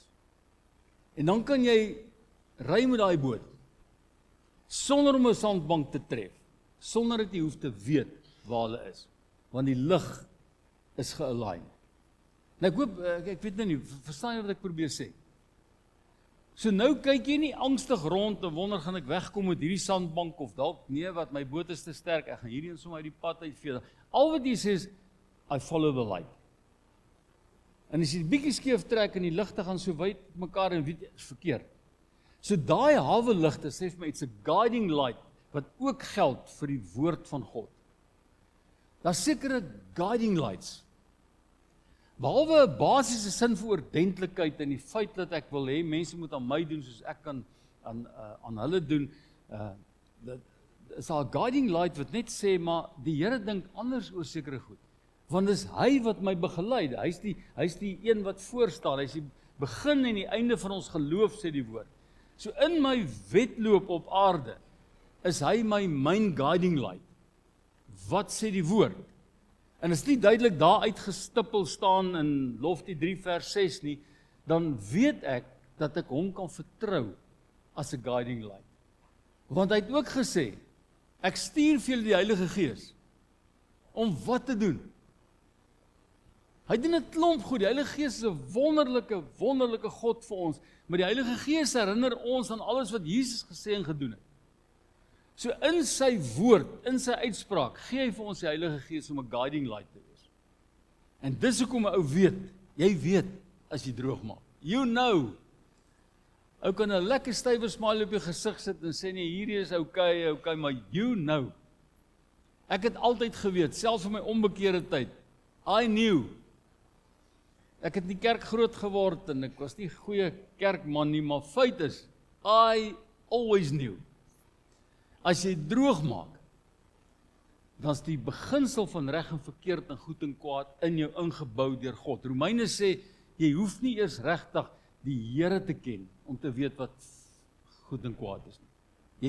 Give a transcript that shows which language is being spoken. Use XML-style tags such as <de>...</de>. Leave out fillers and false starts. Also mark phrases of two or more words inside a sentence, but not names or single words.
<af>En dan kan jy ry met daai boot, sonder om 'n sandbank te tref, sonder dat jy hoef te weet waar hulle is, want die lig is ge-align. Nou ek hoop, ek weet nou nie, verstaan jy wat ek probeer sê? So nou kyk jy nie angstig rond en wonder, gaan ek wegkom met hierdie sandbank, of dalk, nee, wat my boot is te sterk, ek gaan hierdie en sommer uit die pad uitvee. Al wat jy sê is,</af> <en>I follow the light.</en> <af>En as jy bietjie skeef trek en die ligte gaan so wyd mekaar en weet, is verkeerd. So daai hawe ligte sê vir my,</af> <en>it's a guiding light,</en> <af>wat ook geld vir die woord van God. Daar's sekere</af> <en>guiding lights.</en> <af>Behalwe 'n basiese sin vir oordentlikheid en die feit dat ek wil hê mense moet aan my doen soos ek kan aan hulle doen, dit is daar 'n</af> <en>guiding light</en> <af>wat net sê, maar die Here dink anders oor sekere goed. Want dis hy wat my begelei. Hy's die een wat voor staan. Hy's die begin en die einde van ons geloof, sê die woord. So in my wedloop op aarde is hy my</af> <en>main guiding light.</en> <af>Wat sê die woord? En as nie duidelik daar uitgestippel staan in Lofty 3 vers 6 nie, dan weet ek dat ek hom kan vertrou as 'n</af> <en>guiding light.</en> <af>Want hy het ook gesê, ek stuur vir julle die Heilige Gees om wat te doen? Hy doen 'n klomp goed. Die Heilige Gees is 'n wonderlike God vir ons, maar die Heilige Gees herinner ons aan alles wat Jesus gesê en gedoen het. So in sy woord, in sy uitspraak, gee hy vir ons die Heilige Gees om 'n</af> <en>guiding light</en> <af>te wees. En dis hoekom 'n ou weet, jy weet as jy droog maak.</af> <en>You know.</en> <af>Ou kan 'n lekker stywe smile op jou gesig sit en sê nee, hierdie is okay, maar</af> <en>you know.</en> <af>Ek het altyd geweet, selfs in my onbekeerde tyd,</af> <en>I knew.</en> <af>Ek het in die kerk groot geword en ek was nie goeie kerkman nie, maar feit is,</af> <en>I always knew.</en> <af>As jy droog maak, dan is die beginsel van reg en verkeerd en goed en kwaad in jou ingebou deur God. Romeine sê, jy hoef nie eers regtig die Here te ken, om te weet wat goed en kwaad is nie.</af>